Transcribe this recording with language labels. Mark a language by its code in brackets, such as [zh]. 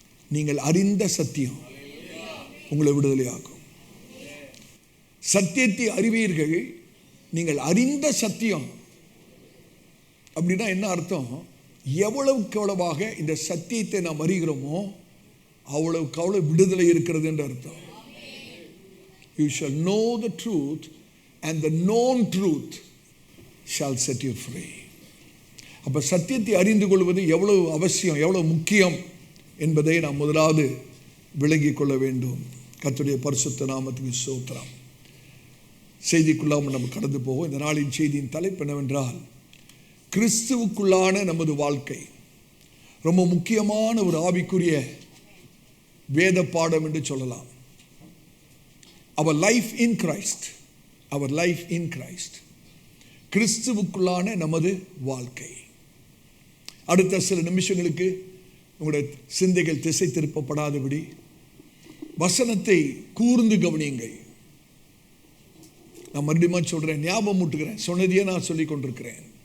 [ta] நீங்கள் அறிந்த சத்தியம் உங்களை விடுதலையாக்கும். சத்தியத்தை அறிவீர்கள், நீங்கள் அறிந்த சத்தியம் அப்படின்னா என்ன அர்த்தம்? எவ்வளவுக்கு எவ்வளவாக இந்த சத்தியத்தை நாம் அறிகிறோமோ அவ்வளவுக்கு அவ்வளவு விடுதலை இருக்கிறது என்று அர்த்தம். [en] You shall know the truth and the known truth shall set you free. [ta] அப்ப சத்தியத்தை அறிந்து கொள்வது எவ்வளவு அவசியம், எவ்வளவு முக்கியம் என்பதை நாம் முதலாவது விளங்கிக் கொள்ள வேண்டும். கர்த்தருடைய பரிசுத்த நாமத்துக்கு ஸ்தோத்திரம். செய்திக்குள்ளாமல் நம்ம கடந்து போவோம். இந்த நாளின் செய்தியின் தலைப்பு என்னவென்றால், கிறிஸ்துவுக்குள்ளான நமது வாழ்க்கை. ரொம்ப முக்கியமான ஒரு ஆவிக்குரிய வேத பாடம் என்று சொல்லலாம். [en] Our life in Christ, our life in Christ. [ta] கிறிஸ்துவுக்குள்ளான நமது வாழ்க்கை. அடுத்த சில நிமிஷங்களுக்கு உங்களுடைய சிந்தைகள் திசை திருப்பப்படாதபடி வசனத்தை கூர்ந்து கவனியுங்கள். நான் மறுபடியும் சொல்றேன், ஞாபகம் ஊட்டுகிறேன், சொன்னதையே நான் சொல்லிக் கொண்டிருக்கிறேன்.